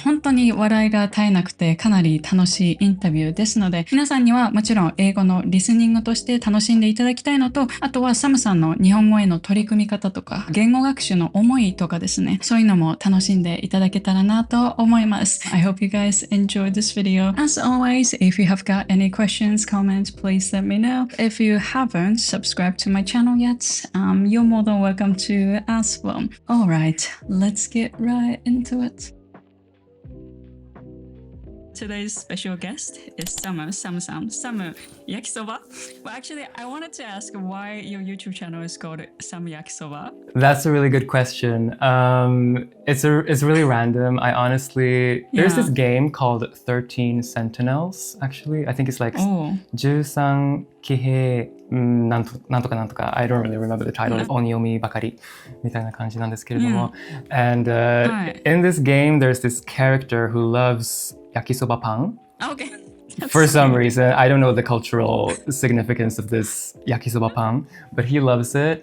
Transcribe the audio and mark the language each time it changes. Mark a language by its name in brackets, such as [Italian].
[Japanese] 本当に笑いが絶えなくてかなり楽しいインタビューですので、皆さんにはもちろん英語のリスニングとして楽しんでいただきたいのと、あとはサムさんの日本語への取り組み方とか、言語学習の思いとかですね、そういうのも楽しんでいただけたらなと思います。 [English] I hope you guys enjoyed this video. As always, if you have got any questions, comments, please let me know. If you haven't subscribed to my channel yet, you're more than welcome to as well. Alright, let's get right into it.Today's special guest is Samu, yakisoba. Well, actually, I wanted to ask why your YouTube channel is called Samu Yakisoba. That's a really good question. It's really random. I honestly, there's this game called 13 Sentinels, actually. I think it's like [Japanese] 13騎兵なんとかなんとか [English] I don't really remember the title. [Japanese] 音読みばかりみたいな感じなんですけれども。 [English] And in this game, there's this character who loves yakisoba pan. Okay. For some reason, I don't know the cultural significance of this yakisoba pan, but he loves it.